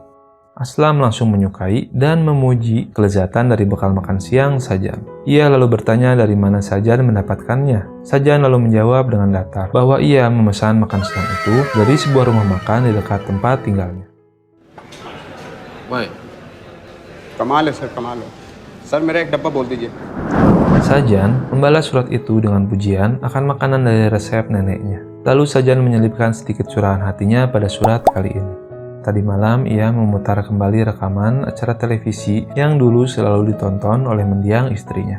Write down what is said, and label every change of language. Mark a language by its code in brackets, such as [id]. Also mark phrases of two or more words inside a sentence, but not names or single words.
[id] Aslam langsung menyukai dan memuji kelezatan dari bekal makan siang Sajan. Ia lalu bertanya dari mana Sajan mendapatkannya. Sajan lalu menjawab dengan datar bahwa ia memesan makan siang itu dari sebuah rumah makan di dekat tempat tinggalnya. [en] Why? [hi] कमाल है सर, कमाल है. सर मेरा एक डब्बा बोल दीजिए. [id] Sajan membalas surat itu dengan pujian akan makanan dari resep neneknya. Lalu Sajan menyelipkan sedikit curahan hatinya pada surat kali ini. Tadi malam ia memutar kembali rekaman acara televisi yang dulu selalu ditonton oleh mendiang istrinya.